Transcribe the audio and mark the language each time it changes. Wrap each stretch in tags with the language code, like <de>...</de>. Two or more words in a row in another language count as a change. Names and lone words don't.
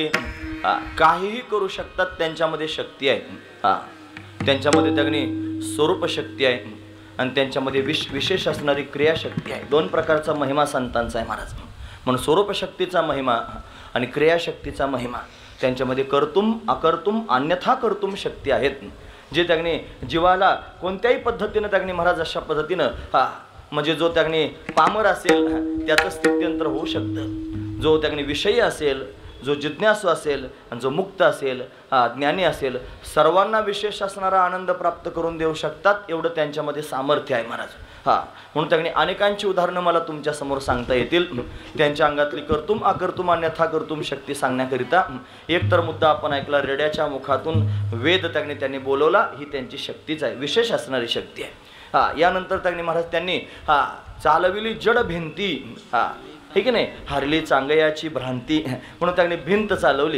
<mr>काहीही करू शकतात. त्यांच्यामध्ये शक्ती आहे. त्यांच्यामध्ये त्यांनी स्वरूप शक्ती आहे आणि त्यांच्यामध्ये विशेष असणारी क्रियाशक्ती आहे. दोन प्रकारचा महिमा संतांचा आहे महाराज. म्हणून स्वरूप शक्तीचा महिमा आणि क्रियाशक्तीचा महिमा त्यांच्यामध्ये</mr> <sa>कर्तुम अकर्तुम अन्यथा कर्तुम</sa> <mr>शक्ती आहेत. जे त्यांनी जीवाला कोणत्याही पद्धतीनं त्यांनी महाराज अशा पद्धतीनं म्हणजे जो त्यांनी पामर असेल त्याचं स्थित्यंतर होऊ शकतं. जो त्यांनी विषयी असेल, जो जिज्ञासू असेल आणि जो मुक्त असेल, ज्ञानी असेल, सर्वांना विशेष असणारा आनंद प्राप्त करून देऊ शकतात. एवढं त्यांच्यामध्ये सामर्थ्य आहे महाराज. म्हणून त्यांनी अनेकांची उदाहरणं मला तुमच्या समोर सांगता येतील. त्यांच्या अंगातली</mr> <sa>कर्तुम अकर्तुम अन्यथा कर्तुम</sa> <mr>शक्ती सांगण्याकरिता एक तर मुद्दा आपण ऐकला, रेड्याच्या मुखातून वेद त्यांनी बोलवला. ही त्यांची शक्तीच आहे, विशेष असणारी शक्ती आहे. यानंतर त्यांनी महाराज त्यांनी चालविली जड भिंती. हे की नाही, हरली चांगयाची भ्रांती म्हणून त्यांनी भिंत चालवली.</mr>